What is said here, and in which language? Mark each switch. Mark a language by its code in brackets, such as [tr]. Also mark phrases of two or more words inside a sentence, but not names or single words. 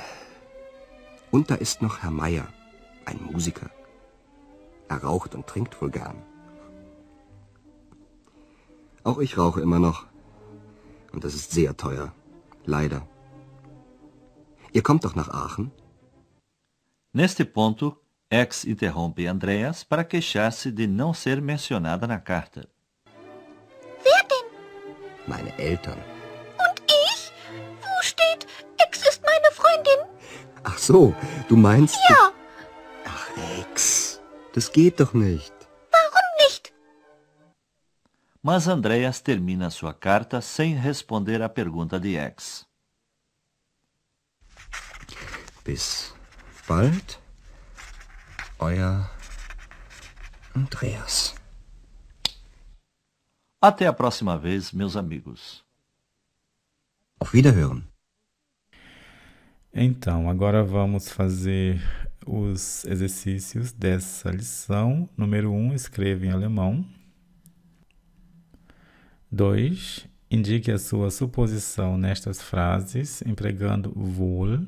[de] Und da ist noch Herr Meier, ein Musiker. Er raucht und trinkt wohl gern. Auch ich rauche immer noch. Und das ist sehr teuer. Leider. Ihr kommt doch nach Aachen? [pt] Neste ponto, X interrompe Andreas para queixar-se de não ser mencionada na carta. [de] Wer denn? Meine Eltern. Und ich? Wo steht, Ex ist meine Freundin? Ach so, du meinst... Ja. Ach, Ex, das geht doch nicht. Warum nicht? [pt] Mas Andreas termina sua carta sem responder à pergunta de X. [de] Bis bald, euer Andreas. [pt] Até a próxima vez, meus amigos. [de] Auf Wiederhören. [pt] Então, agora vamos fazer os exercícios dessa lição. Número 1, escreva em alemão. 2, indique a sua suposição nestas frases, empregando wohl.